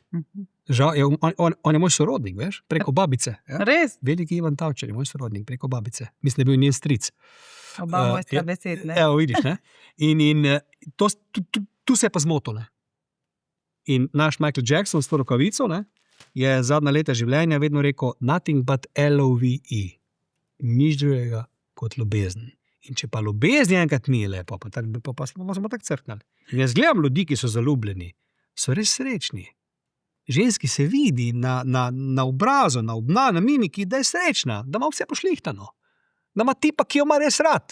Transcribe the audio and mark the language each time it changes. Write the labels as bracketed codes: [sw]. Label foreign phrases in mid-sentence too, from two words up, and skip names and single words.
[sl] Žal, on je moj sorodnik, veš, preko babice. Ja? Res? Veliki Ivan Tavčar je moj sorodnik, preko babice. Mislim, da je bil njen stric. Oba mojstra besed, ne? Evo, vidiš, ne? In tu se je pa zmotil, ne? In naš Michael Jackson s to rokavico, ne, je zadnja leta življenja vedno rekel [en] nothing but LOVE. [sl] Nič drugega kot ljubezen. In če pa ljubezni enkrat ni lepo, pa smo tako crknali. In jaz gledam ljudi, ki so zaljubljeni, so res srečni. Ženski se vidi na obrazu, na mimiki, da je srečna, da ima vse pošlihtano, da ima tipa, ki jo ima res rad.